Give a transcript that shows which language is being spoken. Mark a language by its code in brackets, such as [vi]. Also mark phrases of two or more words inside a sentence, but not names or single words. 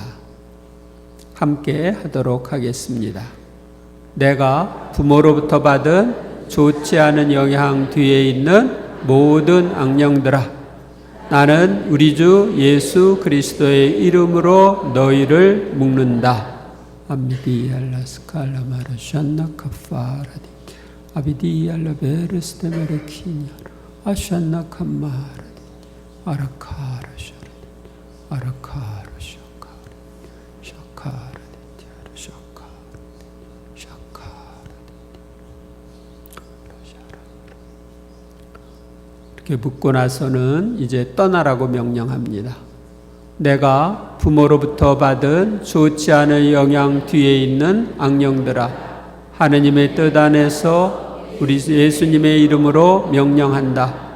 [ko] 함께 하도록 하겠습니다. 내가 부모로부터 받은 좋지 않은 영향 뒤에 있는 모든 악령들아, 나는 우리 주 예수 그리스도의 이름으로 너희를 묶는다. Amidi alla scala marashanna kafaradi. Abidi alla veres de merekinya. Ashanna kamaradi. Arakara sharadi. Arakara shakara. Shakara dityara shakara. Shakara dityara. 이렇게 묻고 나서는 이제 떠나라고 명령합니다. 내가 부모로부터 받은 좋지 않은 영향 뒤에 있는 악령들아, 하느님의 뜻 안에서 우리 예수님의 이름으로 명령한다.